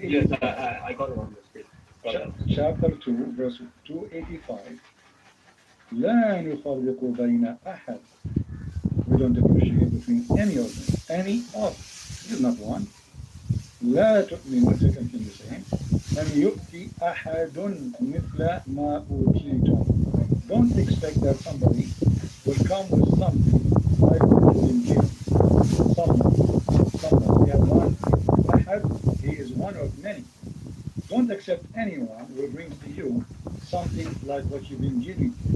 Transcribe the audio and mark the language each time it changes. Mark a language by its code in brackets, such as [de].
[en] Yes, I got it on the screen. Chapter 2, verse 285. [ar] لا نفرق بين أحد. [en] We don't differentiate between any of them. Any of. This is not one. [ar] لا تؤمنوا, [en] second thing the same. [ar] لم يؤتي أحد مثل ما أوتيتم. [en] Don't expect that somebody will come with something like what you've been given. Someone. We have one Ahad, he is one of many. Don't accept anyone who brings to you something like what you've been given.